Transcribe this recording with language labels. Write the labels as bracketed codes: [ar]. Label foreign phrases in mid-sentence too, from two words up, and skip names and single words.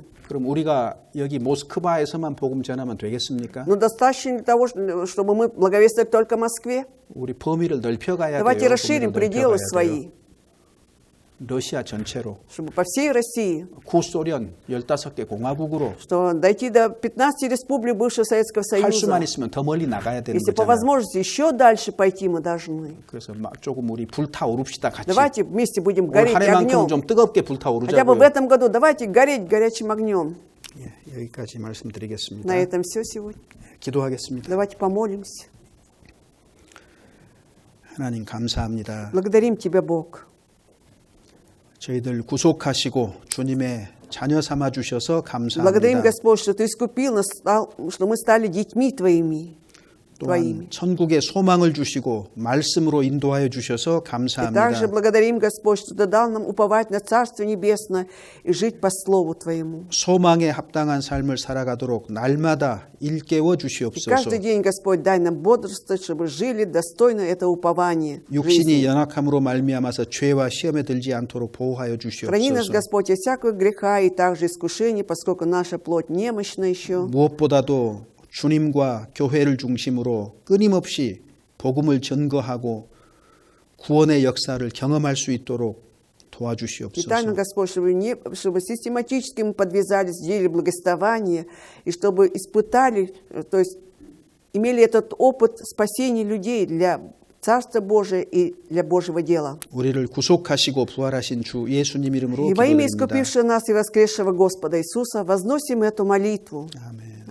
[ko] 그럼 우리가 여기 모스크바에서만 복음 전하면 되겠습니까? [ru] Но достаточно для того, чтобы мы благовествовали только в Москве. [ko] 우리 범위를 넓혀가야 [ru] Давайте [ko] 돼요. [ru] расширим [ko] 범위를 [ru] пределы [ko] 넓혀가야 [ru] свои, [ko] 돼요. 러시아 전체로 [ru] чтобы по всей России, [ko] 구소련 15개 공화국으로 [ru] что дойти до 15 республик бывшего Советского [ko] 할 수만 [ru] Союза. [ko] 있으면 더 멀리 나가야 되는 [ru] Если по [ko] 거잖아요. [ru] возможности еще дальше пойти мы должны. [ko] 그래서 막 조금 우리 불타오릅시다 같이. [ru] Давайте вместе будем [ko] 올 [ru] гореть [ko] 한 해만큼 [ru] огнем. [ko] 좀 뜨겁게 [ru] Хотя бы в [ko] 불타오르자고요. [ru] этом году давайте гореть горячим огнем. [ko] 예, 여기까지 말씀드리겠습니다. [ru] На этом все сегодня. [ko] 기도하겠습니다. [ru] Давайте помолимся. [ko] 하나님 감사합니다. [ru] Благодарим Тебя, Бог. [ko] 저희들 구속하시고 주님의 자녀 삼아 주셔서 [ru] Благодарим, [ko] 감사합니다. [ru] Господь, что Ты искупил нас, что мы стали детьми Твоими. [ko] 또한 천국의 소망을 주시고 말씀으로 인도하여 주셔서 [ru] И [ko] 감사합니다. [ru] также благодарим, Господь, что Ты дал нам уповать на Царство Небесное и жить по Слову Твоему. [ko] 소망에 합당한 삶을 살아가도록 날마다 일깨워 [ru] И [ko] 주시옵소서. [ru] каждый день, Господь, дай нам бодрствовать, чтобы жили достойно этого упования. [ko] 육신이 연약함으로 말미암아서 죄와 시험에 들지 않도록 보호하여 [ru] Храни нас, [ko] 주시옵소서. [ru] Господь, от всякого греха и также искушений, поскольку наша плоть немощна еще. [ko] 무엇보다도 주님과 교회를 중심으로 끊임없이 복음을 전거하고 구원의 역사를 경험할 수 있도록 도와주시옵소서. [ru] Дай нам, Господь, чтобы систематически мы подвязались в деле благовествования, и чтобы испытали, то есть имели этот опыт спасения людей для Царства Божия и для Божьего дела. [ko] 우리를 구속하시고 부활하신 주 예수님 이름으로 [ru] И во имя [ko] 기도드립니다. [ru] искупившего нас и воскресшего Господа Иисуса возносим эту молитву. [ko] 아멘.